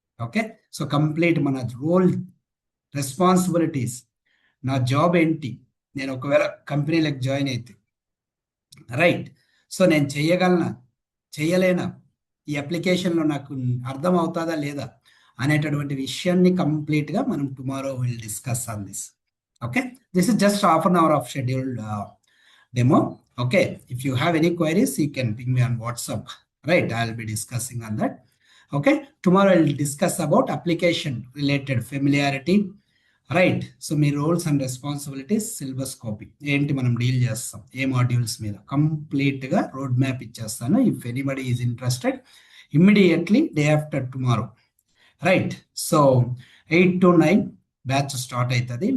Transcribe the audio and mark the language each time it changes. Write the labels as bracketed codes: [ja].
[te] Okay, so complete మన role, responsibilities, నా job ఏంటి, నేను ఒకవేళ కంపెనీలకు జాయిన్ అయితే రైట్, సో నేను చేయగలనా చేయలేనా, ఈ అప్లికేషన్లో నాకు అర్థం అవుతుందా లేదా అనేటటువంటి విషయాన్ని కంప్లీట్గా మనం [en] Tomorrow will discuss on this. Okay, this is just half an hour of scheduled demo. Okay, if you have any queries, you can ping me on WhatsApp. Right, I'll be discussing on that. Okay, tomorrow I'll discuss about application related familiarity. [te] Right, so మీ roles and responsibilities, syllabus copy ఏంటి మనం deal చేస్తాం, ఏ modules మీద కంప్లీట్గా road map ఇచ్చేస్తాను. [en] If anybody is interested, immediately day after tomorrow. [te] Right, so 8 to 9 batch start అవుతుంది.